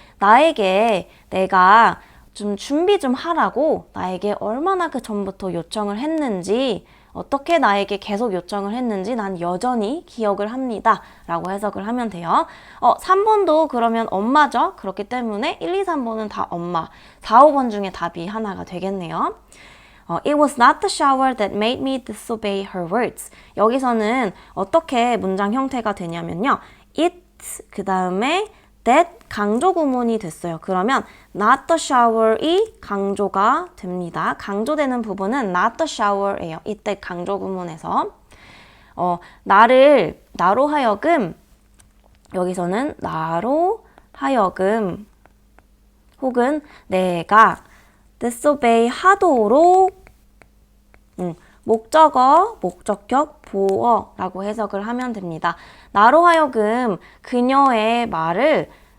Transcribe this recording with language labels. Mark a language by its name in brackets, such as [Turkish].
[Korean] 나에게 내가 좀 준비 좀 하라고 나에게 얼마나 그 전부터 요청을 했는지 어떻게 나에게 계속 요청을 했는지 난 여전히 기억을 합니다 라고 해석을 하면 돼요. 3번도 그러면 엄마죠. 그렇기 때문에 1, 2, 3번은 다 엄마 4, 5번 중에 답이 하나가 되겠네요. [English] It was not the shower that made me disobey her words. [Korean] 여기서는 어떻게 문장 형태가 되냐면요. It 그 다음에 that 강조 구문이 됐어요. 그러면 [English] not the shower [Korean] 이 강조가 됩니다. 강조되는 부분은 [English] not the shower [Korean] 예요. 이때 강조 구문에서 나로 하여금 여기서는 나로 하여금 혹은 내가 disobey 하도록 목적어, 목적격, 보어라고 해석을 하면 됩니다. 나로 하여금 그녀의 말을